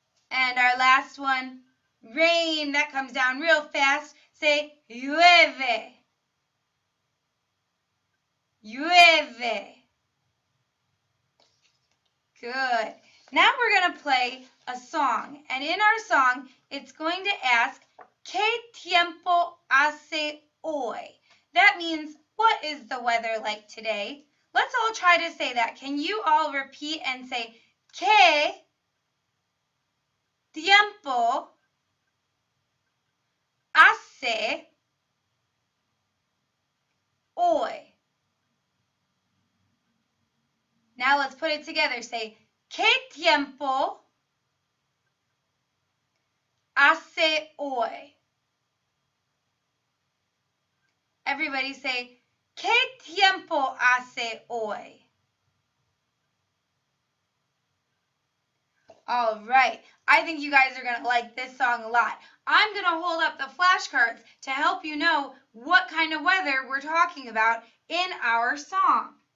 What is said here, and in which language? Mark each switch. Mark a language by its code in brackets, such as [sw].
[en] And our last one, rain. That comes down real fast. Say, [es] llueve. Llueve. [en] Good. Now we're going to play a song. And in our song, it's going to ask, [es] ¿Qué tiempo hace hoy? [en] That means, what is the weather like today? Let's all try to say that. Can you all repeat and say, [es] ¿Qué tiempo hace hoy? [en] Now let's put it together. Say, [es] ¿Qué tiempo hace hoy? [en] Everybody say, [es] ¿Qué tiempo hace hoy? [en] All right. I think you guys are going to like this song a lot. I'm going to hold up the flashcards to help you know what kind of weather we're talking about in our song.